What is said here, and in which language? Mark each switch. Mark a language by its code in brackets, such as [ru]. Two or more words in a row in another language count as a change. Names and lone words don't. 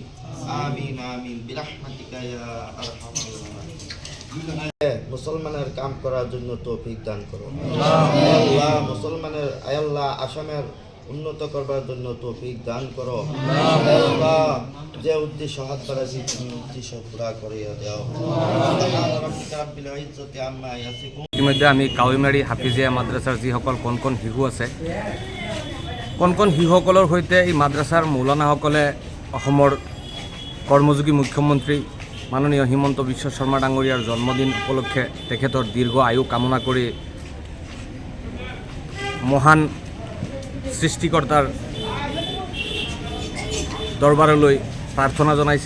[ar] آمين آمين برحمتك يا أرحم الراحمين. [bn] মুসলমানের কাম করার জন্য তৌফিক দান করো আল্লাহ। মুসলমানের আল্লাহ আসামের উন্নত করবার জন্য তৌফিক দান করো আল্লাহ। যে উদ্দেশ্য হাত বাড়াইছি তুমি উদ্দেশ্য পুরা করিয়া দাও। [as] ইতিমধ্যে আমি কাৱৈমাৰী হাফিজিয়া মাদ্ৰাছাৰ যিসকল কণ কণ শিশু আছে, কণ কণ শিশুসকলৰ সৈতে এই মাদ্ৰাছাৰ মৌলানাসকলে অসমৰ কৰ্মযোগী মুখ্যমন্ত্ৰী মাননীয় হিমন্ত বিশ্ব শৰ্মা ডাঙৰীয়াৰ জন্মদিন উপলক্ষে তেখেতৰ দীৰ্ঘ আয়ু কামনা কৰি মহান সৃষ্টিকৰ্তাৰ দৰবাৰলৈ প্ৰাৰ্থনা জনাইছে।